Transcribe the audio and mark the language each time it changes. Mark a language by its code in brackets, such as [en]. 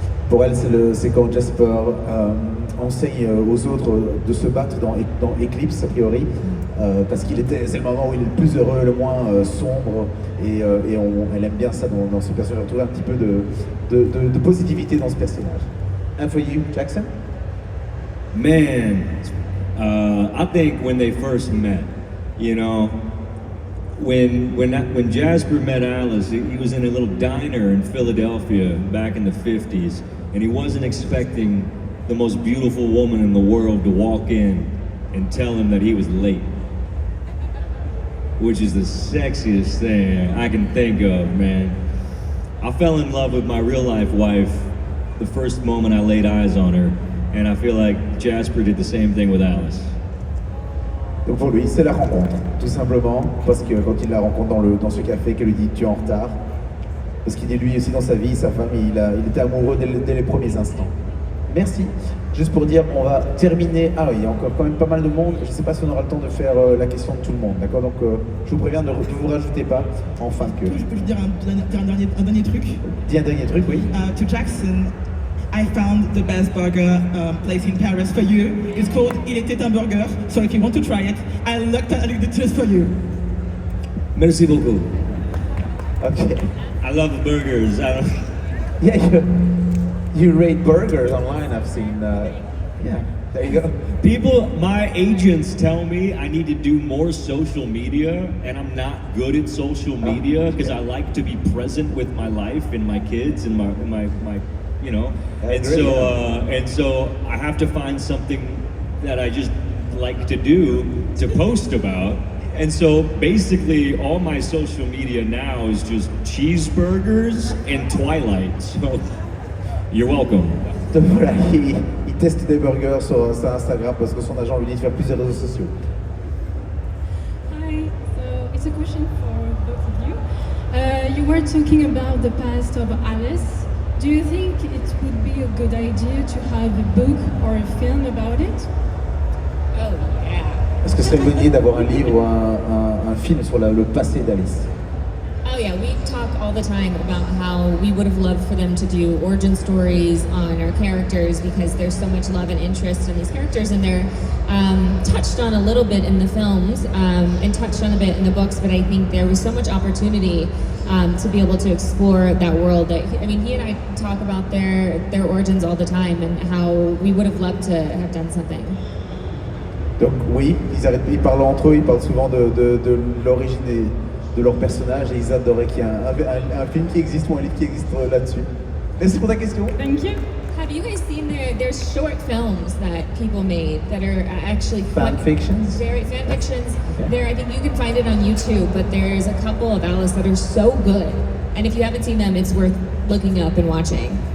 [fr] Pour elle, c'est quand Jasper enseigne aux autres de se battre dans Eclipse, a priori, parce c'est le moment où il est le plus heureux, le moins sombre, et elle aime bien ça dans ce personnage. Elle trouve un petit peu de positivité dans ce personnage. [en] And for you, Jackson? Man, I think when they first met, you know, when Jasper met Alice, he was in a little diner in Philadelphia back in the 50s, and he wasn't expecting the most beautiful woman in the world to walk in and tell him that he was late, which is the sexiest thing I can think of, man. I fell in love with my real life wife the first moment I laid eyes on her, and I feel like Jasper did the same thing with Alice. [fr] Donc pour lui, c'est la rencontre, tout simplement, parce que quand il la rencontre dans ce café, qu'elle lui dit tu es en retard, parce qu'il dit lui aussi dans sa vie, sa femme, il était amoureux dès les premiers instants. Merci. Juste pour dire, on va terminer. Ah oui, il y a encore quand même pas mal de monde. Je ne sais pas si on aura le temps de faire la question de tout le monde, d'accord? Donc je vous préviens, ne vous rajoutez pas en fin de queue. Je peux dire un dernier truc? Dis un dernier truc, oui. [en] To Jackson, I found the best burger place in Paris for you. It's called Il était un burger. So if you want to try it, I looked at it just for you. [fr] Merci beaucoup. [en] Okay. I love burgers. Yeah, you rate burgers online, I've seen. Yeah, there you go. My agents tell me I need to do more social media, and I'm not good at social media because I like to be present with my life and my kids and my you know. And so I have to find something that I just like to do to post about. And so basically all my social media now is just cheeseburgers and Twilight. So you're welcome. [fr] Donc voilà, il teste des burgers sur Instagram parce que son agent lui dit de faire plusieurs réseaux sociaux. [en] Hi, so it's a question for both of you. You were talking about the past of Alice. Do you think it would be a good idea to have a book or a film about it? Oh, yeah. [fr] Est-ce que c'est une bonne idée d'avoir un livre ou un film sur le passé d'Alice? [en] Oh yeah, we talk all the time about how we would have loved for them to do origin stories on our characters because there's so much love and interest in these characters, and they're touched on a little bit in the films and touched on a bit in the books, but I think there was so much opportunity to be able to explore that world. That he and I talk about their origins all the time and how we would have loved to have done something. [fr] Donc oui, ils parlent entre eux, ils parlent souvent de l'origine de leur personnage et ils adoraient qu'il y ait un film qui existe ou un livre qui existe là-dessus. Merci pour ta question. [en] Thank you. Have you guys seen there's short films that people made that are actually Fan fictions? Very fan fictions. There, I think you can find it on YouTube, but there's a couple of Alice that are so good. And if you haven't seen them, it's worth looking up and watching.